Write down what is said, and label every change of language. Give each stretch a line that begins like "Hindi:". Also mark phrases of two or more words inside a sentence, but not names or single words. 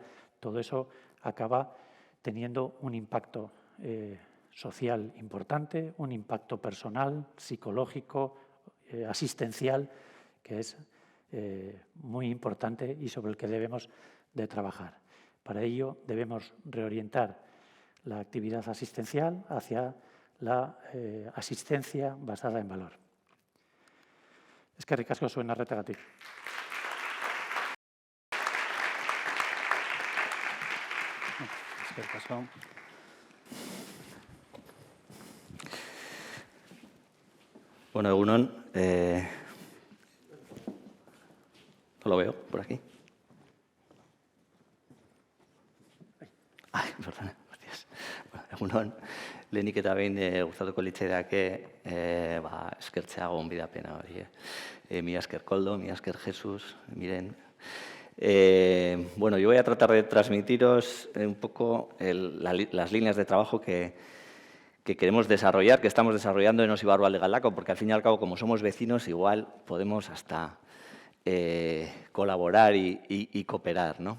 Spanish: Todo eso acaba teniendo un impacto social importante, un impacto personal, psicológico, asistencial, que es muy importante y sobre el que debemos de trabajar. Para ello debemos reorientar la actividad asistencial hacia la asistencia basada en valor.
Basque: Eskerrik asko zuen arretagatik. Eskerrik asko. Bueno, egunon,
Spanish: no lo veo por aquí. Ay, perdona, gracias.
Basque: Bueno, egunon, lehenik eta behin gustatuko litzaidake eskertzea gonbidapena hori. Mila esker Koldo, mila esker Jesus, miren.
Spanish: Bueno, yo voy a tratar de transmitiros un poco las líneas de trabajo que queremos desarrollar, que estamos desarrollando en Osibarro Aldegaldako, porque al fin y al cabo, como somos vecinos, igual podemos hasta colaborar y cooperar, ¿no?